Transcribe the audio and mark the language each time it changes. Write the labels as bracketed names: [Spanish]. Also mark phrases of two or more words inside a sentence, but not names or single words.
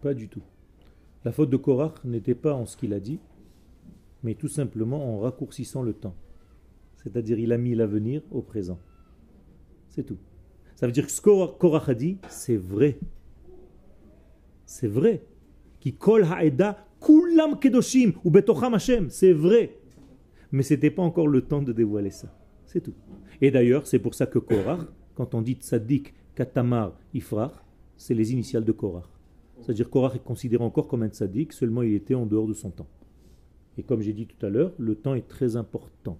[French] Pas du tout. La faute de Korach n'était pas en ce qu'il a dit, mais tout simplement en raccourcissant le temps. C'est-à-dire, il a mis l'avenir au présent. C'est tout. Ça veut dire que ce que Korach a dit, c'est vrai. C'est vrai. [Hebrew] כי כל העדה כולם קדושים ובתוכם השם. [French] C'est vrai. Mais ce n'était pas encore le temps de dévoiler ça. C'est tout. Et d'ailleurs, c'est pour ça que Korach, quand on dit [Hebrew] צדיק, כתמר, יפרח, [French] c'est les initiales de Korach. C'est-à-dire Korach est considéré encore comme un tzaddik, seulement il était en dehors de son temps. Et comme j'ai dit tout à l'heure, le temps est très important.